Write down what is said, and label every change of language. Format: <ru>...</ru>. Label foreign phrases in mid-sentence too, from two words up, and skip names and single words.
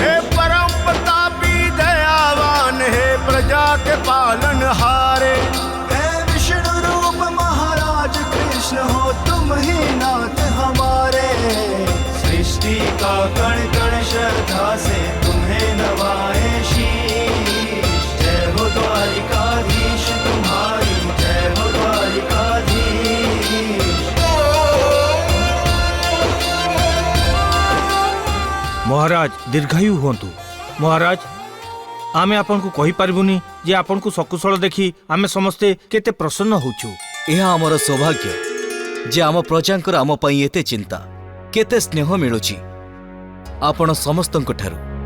<hi>हे परम प्रतापी दयावान, हे प्रजा के पालनहारे, हे विष्णु रूप महाराज कृष्ण हो तुम ही नाथ हमारे। सृष्टि का कण कण श्रद्धा से तुम्हें नवाए शीश। जय हो द्वारिकाधीश तुम्हारी, जय हो द्वारिकाधीश।</hi> <or>ମହାରାଜ ଦୀର୍ଘାୟୁ ହୁଅନ୍ତୁ। ମହାରାଜ, ଆମେ ଆପଣଙ୍କୁ କହିପାରିବୁନି ଯେ ଆପଣଙ୍କୁ ସକୁଶଳ ଦେଖି ଆମେ ସମସ୍ତେ କେତେ ପ୍ରସନ୍ନ ହେଉଛୁ। ଏହା ଆମର ସୌଭାଗ୍ୟ ଯେ ଆମ ପ୍ରଜାଙ୍କର ଆମ ପାଇଁ ଏତେ ଚିନ୍ତା, କେତେ ସ୍ନେହ ମିଳୁଛି ଆପଣ ସମସ୍ତଙ୍କ ଠାରୁ।</or>